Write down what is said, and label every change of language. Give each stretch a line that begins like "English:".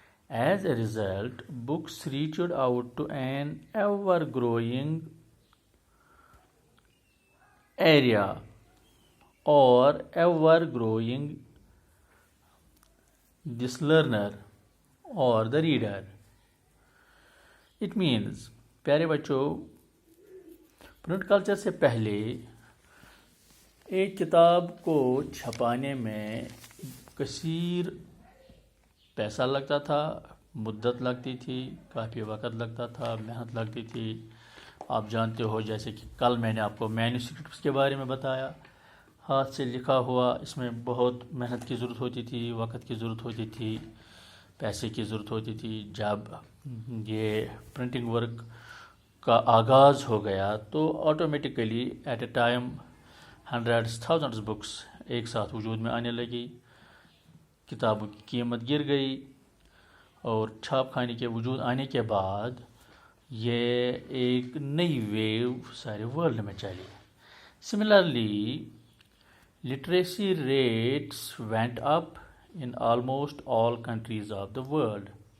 English: As a result, books reached out to an ever-growing area or ever-growing this learner or the reader. It means,
Hindi: प्यारे बच्चों, print culture से पहले एक किताब को छपाने में कसीर पैसा लगता था, मुद्दत लगती थी, काफ़ी वक़्त लगता था, मेहनत लगती थी. आप जानते हो, जैसे कि कल मैंने आपको मैन्युस्क्रिप्ट्स के बारे में बताया, हाथ से लिखा हुआ, इसमें बहुत मेहनत की ज़रूरत होती थी, वक़्त की ज़रूरत होती थी, पैसे की ज़रूरत होती थी. जब ये प्रिंटिंग वर्क का आगाज़ हो गया तो ऑटोमेटिकली
English: at a time hundreds thousands books
Hindi: एक साथ वजूद में आने लगी. किताबों की कीमत गिर गई और छाप खाने के वजूद आने के बाद ये एक नई वेव सारे वर्ल्ड में चली.
English: Similarly, literacy rates went up in almost all countries of the world.